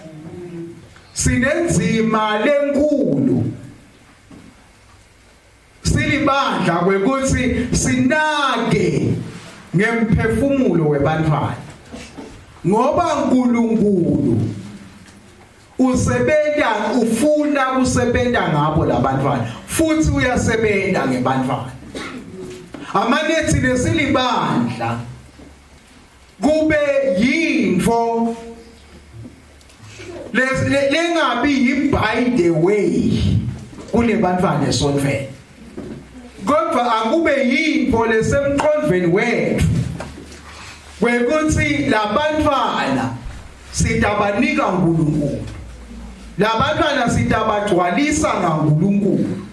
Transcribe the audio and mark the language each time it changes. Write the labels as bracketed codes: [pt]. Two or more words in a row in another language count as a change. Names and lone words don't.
[ss] sinenzima lenkulu silibandla kwekuthi sinake ngemphefumulo webantwana ngoba uNkulunkulu usebenza ufuna kusebenza ngabo labantwana futhi uyasebenza ngebantwana amanethi lesilibandla kube yintfo lengabi [en] by the way [ss] kule bantwana esontweni kodwa akube yintfo lesemqondweni wethu kwekuthi labantwana sitabanika uNkulunkulu labantwana sitabagcwalisa ngaNkulunkulu